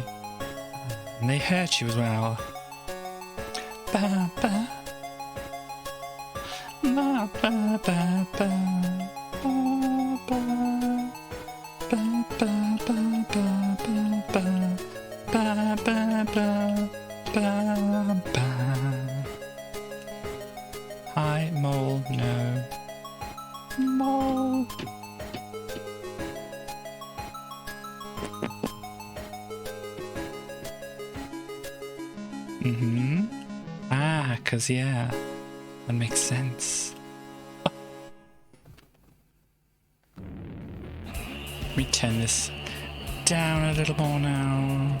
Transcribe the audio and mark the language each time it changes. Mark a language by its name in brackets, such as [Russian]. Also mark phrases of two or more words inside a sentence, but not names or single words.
[English] And they hurt you as well. Ba ba. Ba ba ba ba. Ba ba. Ba ba ba ba ba ba. Ba ba ba ba ba. Hi, mole, no. Mole. Ah, 'cause yeah, that makes sense. Let me turn this down a little more now.